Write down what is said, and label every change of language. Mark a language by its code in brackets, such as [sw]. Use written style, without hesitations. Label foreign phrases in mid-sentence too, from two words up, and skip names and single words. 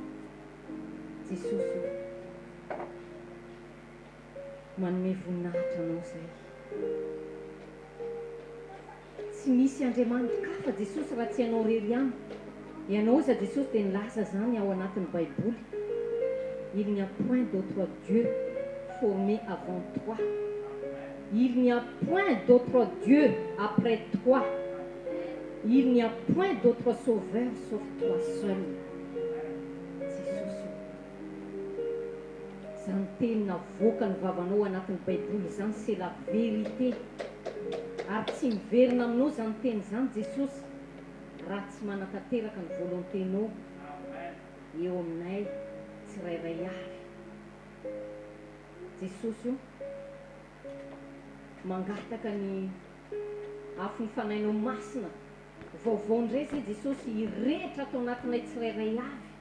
[mg] Jesosy manome voninahitra anao zay. Tsy misy Andriamanitra ka fa Jesosy raha tsy ianao rery ihany. Ianao za Jesosy dia nilaza zany ao anatin'ny Baiboly. [fr] Il n'y a point d'autre Dieu formé avant toi. Il n'y a point d'autre Dieu après toi. Il n'y a point d'autre sauveur sauf toi seul. [mg] Jesosy zany teny navoaka ny vavanao anatin'ny Baiboly zany, [fr] c'est la vérité. [mg] Ary tsy miverina aminao zany teny zany Jesosy raha tsy manatanteraka ny volonténao eo aminay tsirairay avy. Jesosy io mangataka ny afon'ny fanahinao masina vaovao indray zay Jesosy hirehitra atao anatinay tsirairay avy.